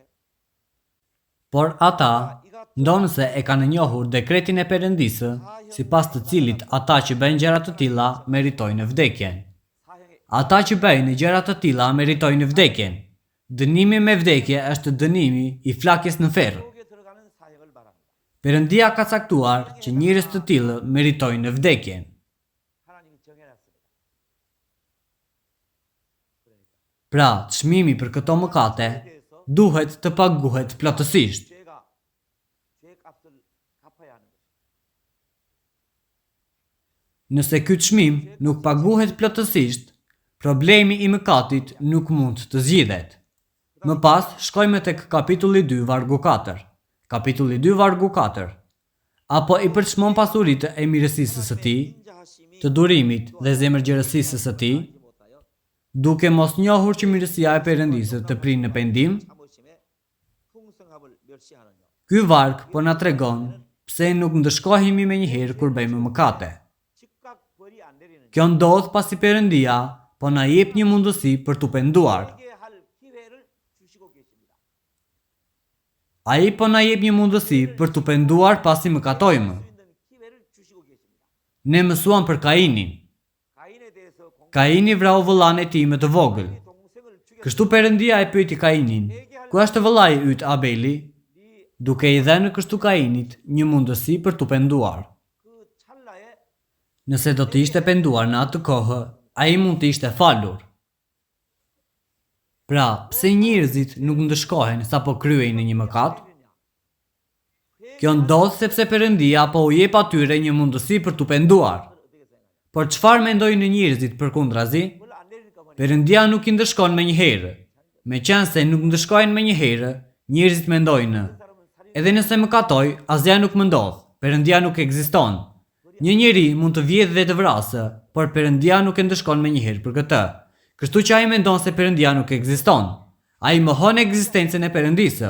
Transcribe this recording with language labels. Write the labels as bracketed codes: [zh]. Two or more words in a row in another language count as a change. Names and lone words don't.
[sq] Por ata, ndonëse e kanë njohur dekretin e Perëndisë, sipas të cilit ata që bëjnë gjëra të tilla meritojnë vdekjen. [ko] 사형의 [sq] Ata që bëjnë gjëra të tilla meritojnë vdekjen. Dënimi me vdekje është dënimi i flakjes në ferr. [ko] 지옥에 들어가는 사형을 말합니다. [sq] Perëndia ka caktuar që njerëz të tillë meritojnë vdekjen. [ko] 하나님이 정해놨습니다. [sq] Pra, çmimi për këto mëkate duhet të paguhet plotësisht. [ko] 죄가 죄값을 갚아야 하는 것입니다. [sq] Nëse ky çmim nuk paguhet plotësisht, problemi i mëkatit nuk mund të zgjidhet. Më pas, shkojmë tek kapitulli 2 vargu 4. Kapitulli 2 vargu 4. Apo i përçmon pasuritë e mirësisë së tij, [ko] 인자하심이 [sq] të durimit dhe zemërgjërësisë së tij, [ko] 못하여 [sq] duke mos njohur që mirësia e Perëndisë të prinë në pendim. [ko] 참으심의 풍성함을 멸시하느냐. [sq] Ky varg po na tregon pse nuk ndëshkohemi menjëherë kur bëjmë mëkate. [ko] 즉각 벌이 안 내리는 [sq] Kjo ndodh pasi Perëndia po na jep një mundësi për t'u penduar. [ko] 회개할 기회를 주시고 계십니다. [sq] Ai po na jep një mundësi për t'u penduar pasi mëkatojmë. [ko] 수 있는 기회를 주시고 계십니다. [sq] Ne mësuam për Kainin. [ko] 가인에 대해서 [sq] Kaini vrau vëllain e tij më të vogël. [ko] 동생을 죽였 [sq] Kështu Perëndia e pyeti Kainin: "Ku është vëllai yt Abeli?" Duke i dhënë kështu Kainit një mundësi për t'u penduar. [ko] 그 찰나에 [sq] Nëse do të ishte penduar në atë kohë, ai mund të ishte falur. Pra, pse njerëzit nuk ndëshkohen sapo kryejnë një mëkat? Kjo ndodh sepse Perëndia po u jep atyre një mundësi për t'u penduar. Por çfarë mendojnë njerëzit përkundrazi? [ko] 벌 안 내릴까 보니 [sq] Perëndia nuk i ndëshkon menjëherë. Meqense nuk ndëshkojnë menjëherë, njerëzit mendojnë: edhe nëse mëkatoj, asgjë nuk më ndodh. Perëndia nuk ekziston. Një njeri mund të vjedhë dhe të vrasë, por Perëndia nuk e ndëshkon menjëherë për këtë. Kështu që ai mendon se Perëndia nuk ekziston. Ai mohon ekzistencën e Perëndisë.